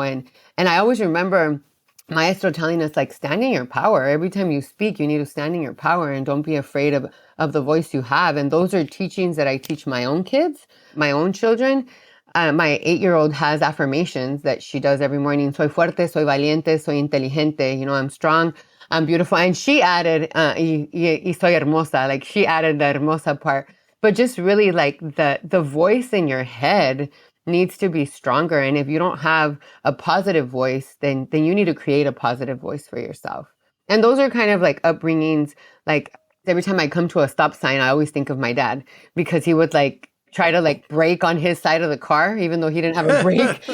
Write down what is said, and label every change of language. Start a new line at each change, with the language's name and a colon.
English: And I always remember Maestro telling us, like, stand in your power. Every time you speak, you need to stand in your power and don't be afraid of the voice you have. And those are teachings that I teach my own kids, my own children. My 8-year-old has affirmations that she does every morning.
Spanish: Soy fuerte, soy valiente, soy inteligente.
English: I'm strong, I'm beautiful. And she added,
Spanish: y soy hermosa.
English: Like she added the hermosa part. But just really like the voice in your head needs to be stronger. And if you don't have a positive voice, then you need to create a positive voice for yourself. And those are kind of like upbringings. Like every time I come to a stop sign, I always think of my dad, because he would like try to like brake on his side of the car, even though he didn't have a brake.